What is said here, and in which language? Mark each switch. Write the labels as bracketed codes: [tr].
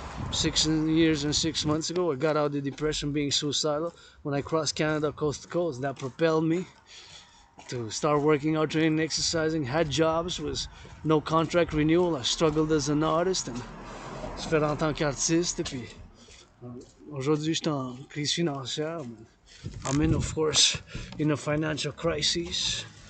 [en] 6 years and 6 months ago, I got out of the depression being suicidal when I crossed Canada coast to coast. That propelled me to start working out, training, exercising, had jobs, was no contract renewal. I struggled as an artist, and [fr] je fais en tant qu'artiste, puis aujourd'hui je suis en crise financière. [en] I'm in, of course, in a financial crisis.